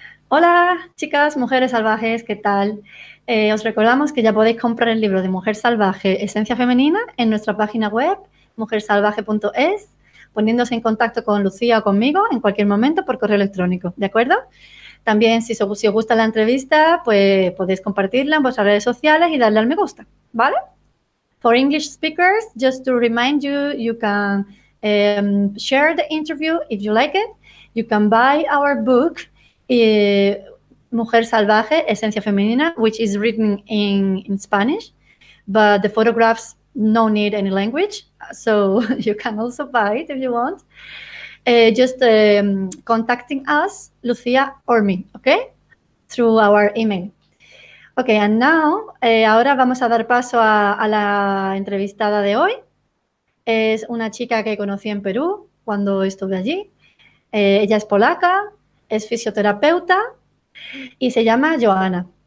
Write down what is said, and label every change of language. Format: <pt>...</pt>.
<es>Hola, chicas, mujeres salvajes, ¿qué tal? Os recordamos que ya podéis comprar el libro de Mujer Salvaje, Esencia Femenina, en nuestra página web, mujersalvaje.es, poniéndose en contacto con Lucía o conmigo en cualquier momento por correo electrónico, ¿de acuerdo? También, si os gusta la entrevista, pues podéis compartirla en vuestras redes sociales y darle al me gusta, ¿vale?</es> <en>For English speakers, just to remind you, you can share the interview if you like it. You can buy our book, Mujer Salvaje, Esencia Femenina, which is written in Spanish, but the photographs no need any language, so you can also buy it if you want. Just contacting us, Lucia or me, okay? Through our email. Ok, and now,</en> <es>ahora vamos a dar paso a la entrevistada de hoy. Es una chica que conocí en Perú cuando estuve allí. Ella es polaca, es fisioterapeuta y se llama Joanna.</es>